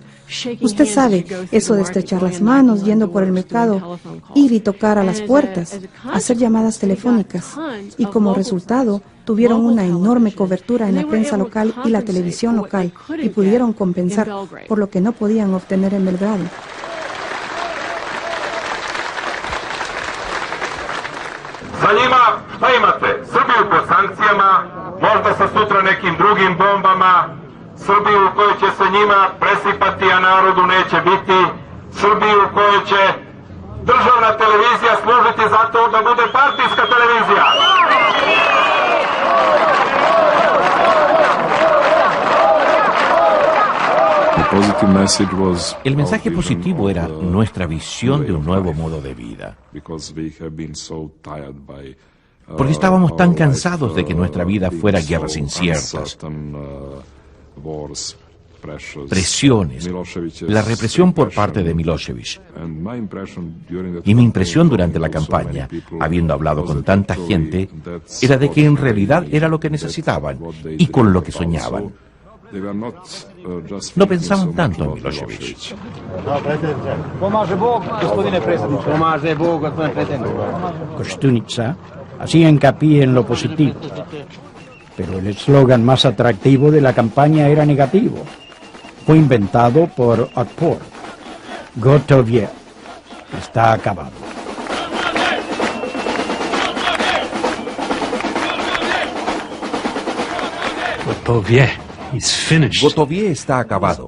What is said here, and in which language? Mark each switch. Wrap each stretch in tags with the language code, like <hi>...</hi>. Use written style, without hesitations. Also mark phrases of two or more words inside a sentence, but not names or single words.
<es>Usted sabe, eso de estrechar las manos, yendo por el mercado, ir y tocar a las puertas, hacer llamadas telefónicas. Y como resultado, tuvieron una enorme cobertura en la prensa local y la televisión local y pudieron compensar por lo que no podían obtener en Belgrado.</es> <sr>Za njima, šta imate? Srbiju pod sankcijama, možda sa sutra nekim drugim bombama, Srbiju u kojoj će se njima presipati, a narodu neće biti, Srbiju u kojoj će državna televizija služiti zato da bude partijska televizija.</sr> <es>El mensaje positivo era nuestra visión de un nuevo modo de vida. Porque estábamos tan cansados de que nuestra vida fuera guerras inciertas, presiones, la represión por parte de Milošević. Y mi impresión durante la campaña, habiendo hablado con tanta gente, era de que en realidad era lo que necesitaban y con lo que soñaban. No pensaban tanto en Milošević.</es> <sr>Pomaže Bog, gospodine predsjedniče. Pomaže Bog, gospodine predsjedniče.</sr> <es>Koštunica hacía hincapié en lo positivo, pero el eslogan más atractivo de la campaña era negativo. Fue inventado por Otpor.</es> <sr>Gotovje.</sr> <es>Está acabado.</es> <sr>Gotovje</sr> <es>está acabado.</es>